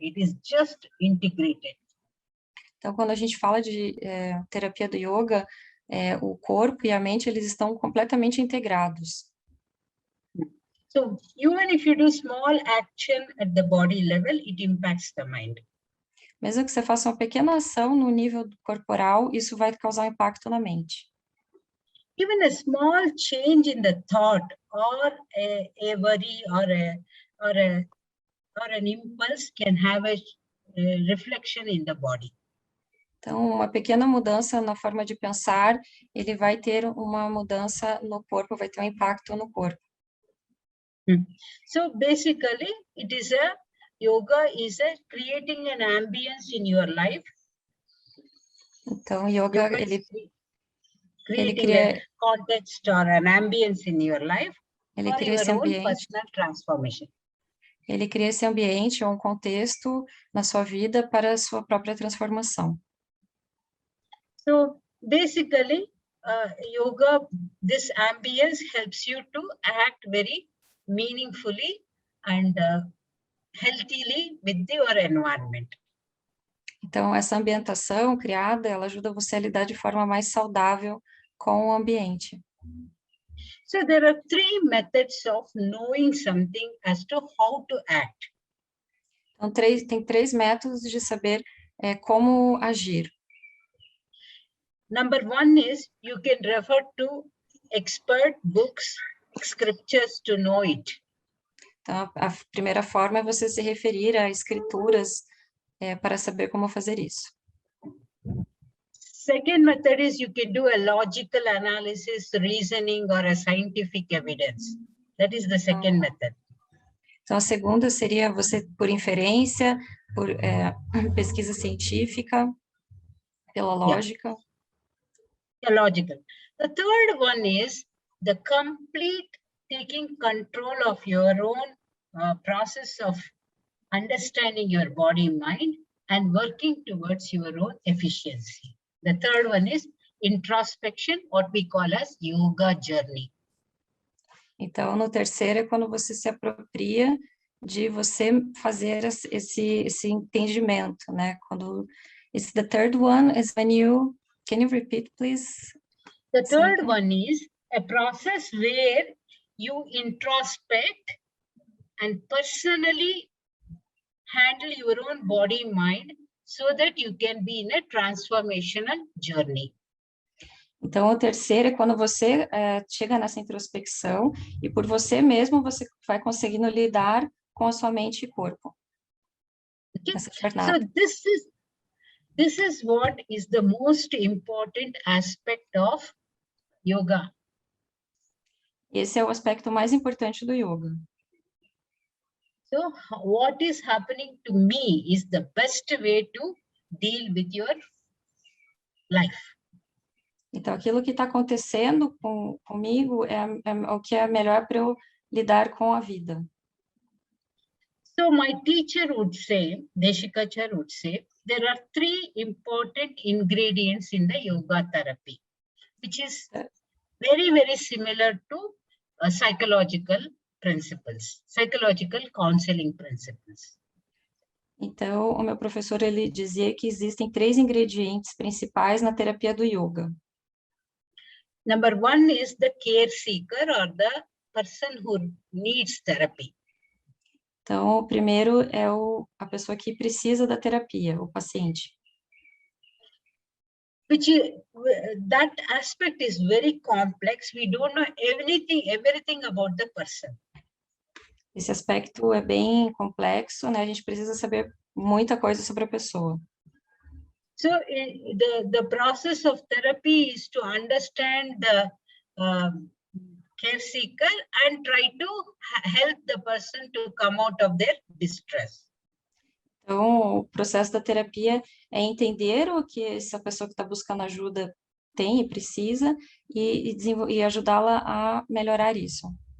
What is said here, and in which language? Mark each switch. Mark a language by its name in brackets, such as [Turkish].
[English] It is just integrated. [Portuguese] Então, quando a gente fala de terapia do yoga, o corpo e a mente, eles estão completamente integrados. [English] So even if you do small action at the body level, it impacts the mind. [Portuguese] Mesmo que você faça uma pequena ação no nível corporal, isso vai causar um impacto na mente. [English] Even a small change in the thought or a worry or an impulse can have a reflection in the body. [Portuguese] Então, uma pequena mudança na forma de pensar, ele vai ter uma mudança no corpo, vai ter um impacto no corpo. [English] So basically, yoga is creating an ambience in your life. [Portuguese] Então, yoga ele cria [English] a context or an ambience in your life for your own personal transformation. [Portuguese] Ele cria esse ambiente ou um contexto na sua vida para a sua própria transformação. [English] So basically, yoga, this ambience helps you to act very meaningfully and healthily with your environment. [Portuguese] Então, essa ambientação criada, ela ajuda você a lidar de forma mais saudável com o ambiente. [English] So there are 3 methods of knowing something as to how to act. [Portuguese] Então, tem 3 métodos de saber como agir. [English] Number 1 is you can refer to expert books, scriptures to know it. [Portuguese] Então, a primeira forma é você se referir a escrituras para saber como fazer isso. [English] Second method is you can do a logical analysis, reasoning, or a scientific evidence. That is the second method. [Portuguese] Então, a segunda seria você, por inferência, por pesquisa científica, pela lógica. [English] Yeah, logical. The third one is the complete taking control of your own process of understanding your body, mind, and working towards your own efficiency. The third one is introspection, what we call as yoga journey. [Portuguese] Então, no terceiro é quando você se apropria de você fazer esse entendimento, né? Quando [English] the third one is when you, can you repeat, please? The third one is a process where you introspect and personally handle your own body, mind, so that you can be in a transformational journey. [Portuguese] Então, o terceiro é quando você chega nessa introspecção e por você mesmo você vai conseguindo lidar com a sua mente e corpo. [English] Okay? [Portuguese] Essa jornada. [English] So this is what is the most important aspect of yoga. [Portuguese] Esse é o aspecto mais importante do yoga. [English] So what is happening to me is the best way to deal with your life. [Portuguese] Então, aquilo que está acontecendo comigo é o que é melhor para eu lidar com a vida. [English] So my teacher would say, Desikachar would say, there are 3 important ingredients in the yoga therapy, which is very, very similar to psychological principles, psychological counseling principles. [Portuguese] Então, o meu professor, ele dizia que existem 3 ingredientes principais na terapia do yoga. [English] Number 1 is the care seeker or the person who needs therapy. [Portuguese] Então, o primeiro é a pessoa que precisa da terapia, o paciente. [English] That aspect is very complex. We don't know everything about the person. [Portuguese] Esse aspecto é bem complexo, né? A gente precisa saber muita coisa sobre a pessoa. [English] So the process of therapy is to understand the care seeker and try to help the person to come out of their distress. [Portuguese] Então, o processo da terapia é entender o que essa pessoa que está buscando ajuda tem e precisa e ajudá-la a melhorar isso.